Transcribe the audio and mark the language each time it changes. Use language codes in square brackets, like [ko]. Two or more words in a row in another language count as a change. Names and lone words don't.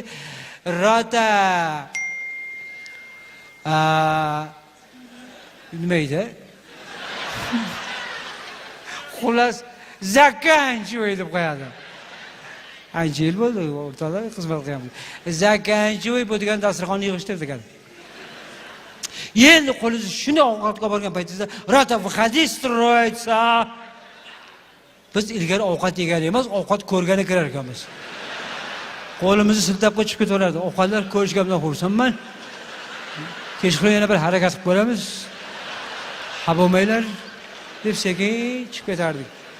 [uz] Rata nima edi? Xullas zakanchoy deb qo'yadi. Ancha yil bo'ldi, o'rtada xizmat qilyapman. Zakanchoy bu degan dasturxonni yig'ishtir degan. Endi qo'lingiz shunday ovqatga borgan paytingizda rata [ru] выходи строиться. [uz] Biz ilgari ovqat yegan emas, ovqat ko'rgani kirar ekanmiz. Qo'limizni siltab qo'yib chiqib ketaveradi. Ovqatlar ko'rishgandan xursandman. kechqurun yana bir harakat qilib ko'ramiz. Ha bo'lmaylar deb sekin chiqib ketardik.